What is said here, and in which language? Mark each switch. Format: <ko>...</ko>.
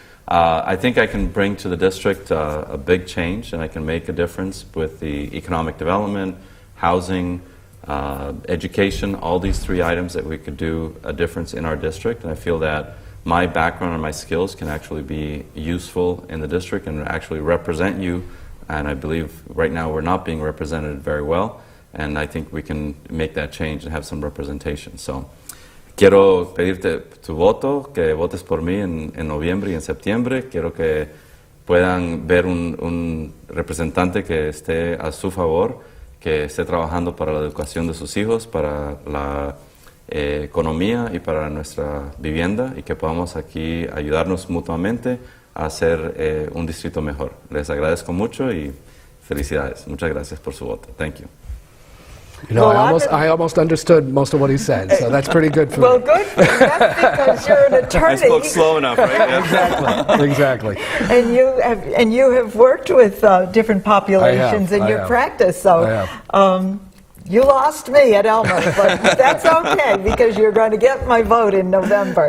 <en>I think I can bring to the district a big change, and I can make a difference with the economic development, housing, education, all these three items that we could do a difference in our district. And I feel that my background and my skills can actually be useful in the district and actually represent you. And I believe right now we're not being represented very well. And I think we can make that change and have some representation.</en> <es>So, quiero pedirte tu voto, que votes por mí en noviembre y en septiembre. Quiero que puedan ver un representante que esté a su favor, que esté trabajando para la educación de sus hijos, para la economía y para nuestra vivienda, y que podamos aquí ayudarnos mutuamente a hacer un distrito mejor. Les agradezco mucho y felicidades. Muchas gracias por su voto.</es> <en>Thank you. I almost understood most of what he said, so that's pretty good for Well, me. good for you. That's because you're an attorney. I spoke slow enough, right? Exactly. And you have worked with different populations in your practice, so you lost me at Elmer, but that's okay, because you're going to get my vote in November.</en>